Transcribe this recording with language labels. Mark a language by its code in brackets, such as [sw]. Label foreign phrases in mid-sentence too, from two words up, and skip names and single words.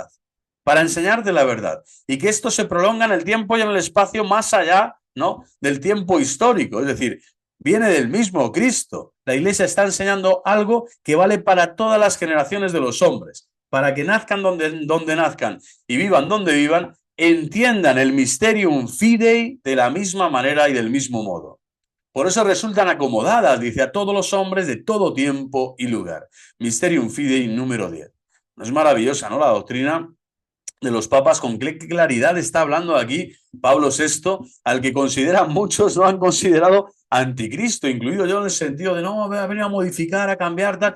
[es] Para enseñarte la verdad. Y que esto se prolonga en el tiempo y en el espacio más allá, ¿no?, del tiempo histórico. Es decir, viene del mismo Cristo. La Iglesia está enseñando algo que vale para todas las generaciones de los hombres. Para que nazcan donde nazcan y vivan donde vivan, entiendan el [la] mysterium fidei [es] de la misma manera y del mismo modo. Por eso resultan acomodadas, dice, a todos los hombres de todo tiempo y lugar. Mysterium Fidei número 10. No es maravillosa, ¿no?, la doctrina de los papas, con qué claridad está hablando aquí Pablo VI, al que consideran muchos, no han considerado anticristo, incluido yo, en el sentido de no, va a venir a modificar, a cambiar, tal.